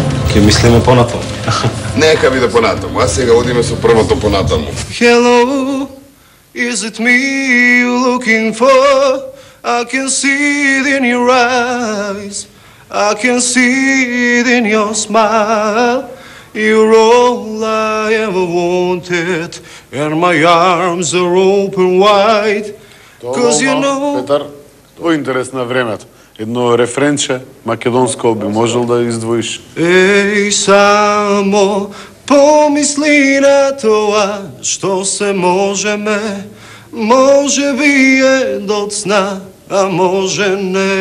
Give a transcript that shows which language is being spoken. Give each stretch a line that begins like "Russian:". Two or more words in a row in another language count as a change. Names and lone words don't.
Macedonian: Ке мислиме понатаму. Нека биде понатаму, а сега одиме со првото понатаму.
English: Hello, is it me you're looking for? I can see it in your eyes, I can see it in your smile. You're all I ever wanted, and my arms are open wide. Cause you know...
Macedonian: Петар, тоа е интерес на времето. Едно рефренче, македонско, би можел да издвоиш. Ей, само помисли на тоа, што се можеме, може би е доцна, а може не.